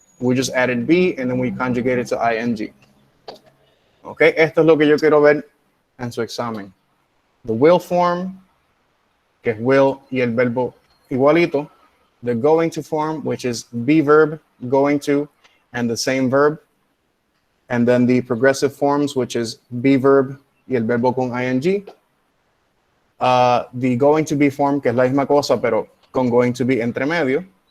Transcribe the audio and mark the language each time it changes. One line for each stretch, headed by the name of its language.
English: We just added be and then we conjugate it to ing.
Spanish: Okay, esto es lo que yo quiero ver en su examen.
English: The will form,
Spanish: que es will y el verbo igualito.
English: The going to form, which is be verb, going to, and the same verb. And then the progressive forms, which is be verb
Spanish: y el verbo con ing.
English: The going to be form,
Spanish: que es la misma cosa, pero con going to be entre medio.